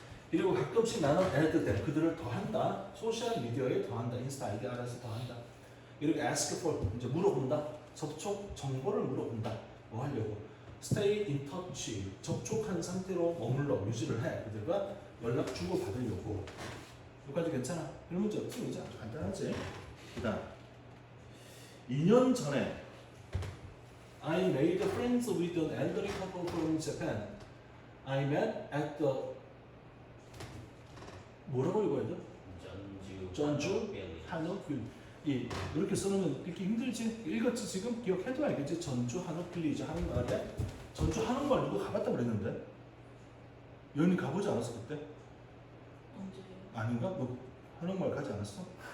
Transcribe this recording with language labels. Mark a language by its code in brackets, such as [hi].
[ko] 그리고 가끔씩 나는 애들 그들을 더한다. 소셜 미디어에 더한다. 인스타 아이디 알아서 더한다. 그리고 [en] ask for [ko] 이제 물어본다. 접촉 정보를 물어본다. 뭐 하려고? [en] stay in touch [ko] 접촉한 상태로 머물러 유지를 해. 그들과 연락 주고 받으려고. 여기까지 괜찮아? 별 문제 없지? 이제 아주 간단하지? 그다음 2년 전에 [en] I made friends with an elderly couple from Japan. I met at the [ko] 뭐라고 읽어야 돼? 전주 한옥빌. 이렇게 써놓으면 읽기 힘들지? 읽었지 지금? 기억해도 알겠지? 전주 한옥빌리지 한옥마을에 전주 한옥마을 누가 가봤다 그랬는데? 여인이 가보지 않았어 그때? 언제 아닌가? 너 한옥마을 가지 않았어?